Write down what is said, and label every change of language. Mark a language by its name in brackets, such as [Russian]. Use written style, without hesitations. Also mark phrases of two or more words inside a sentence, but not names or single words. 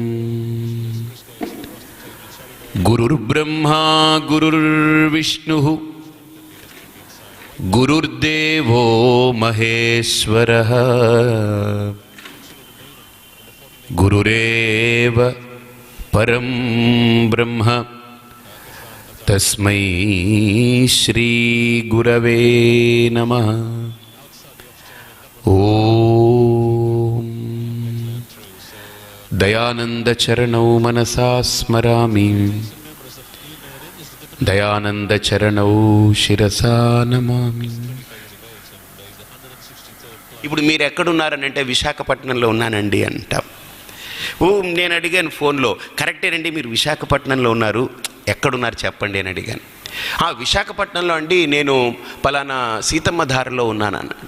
[Sanskrit] गुरुर्ब्रह्मा गुरुर्विष्णुः गुरुर्देवो महेश्वरः गुरुरेव परं ब्रह्म तस्मै श्री गुरवे नमः। ओम दयानंद चरणौ मनसा स्मरामि दयानंद चरणौ शिरसा नमामि। [Telugu] ఇప్పుడు మీరు ఎక్కడున్నారని అంటే విశాఖపట్నంలో ఉన్నానండి అంటాం. నేను అడిగాను ఫోన్లో, కరెక్టేనండి మీరు విశాఖపట్నంలో ఉన్నారు, ఎక్కడున్నారు చెప్పండి అని అడిగాను. విశాఖపట్నంలో అండి నేను పలానా సీతమ్మధారలో ఉన్నాను అన్నాడు.